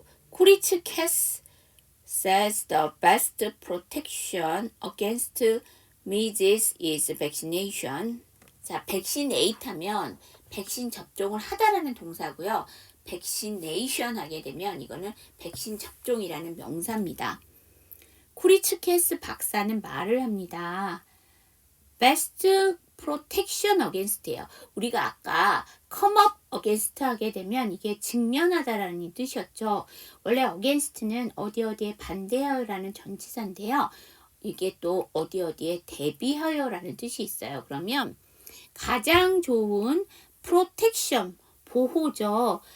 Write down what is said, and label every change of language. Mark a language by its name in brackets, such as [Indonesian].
[English] 코리츠캐스 says the best protection against measles is vaccination. [Korean] 자, vaccinate 하면 백신 접종을 하다라는 동사고요. vaccination 하게 되면 이거는 백신 접종이라는 명사입니다. 코리츠캐스 박사는 말을 합니다. [English] best protection against [Korean] 예요. 우리가 아까 [English] come up [Korean] against 하게 되면 이게 직면하다라는 뜻이었죠. 원래 against는 어디에 반대하여라는 전치사인데요. 이게 또 어디에 대비하여라는 뜻이 있어요. 그러면 가장 좋은 protection, 보호죠.